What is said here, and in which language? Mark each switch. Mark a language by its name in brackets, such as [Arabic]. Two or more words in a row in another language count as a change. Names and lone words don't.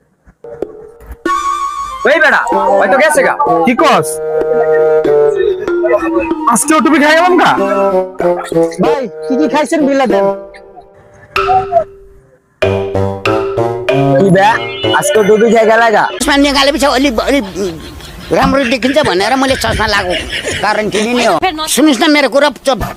[Bangla] ওই বেটা, ওই তো গেছে গা। কি কস আজকেও টুপি খাই গেলাম না? ভাই কি কি খাইছেন বিলা দেন। কি বে আজকে ডুবি খাই গেলা गा? [Nepali] चस्मा निकालेपछि अलि अलि राम्रो देखिन्छ भनेर मैले चस्मा लगाएको कारण किन नि हो। सुन्नुहोस् न मेरो कुरा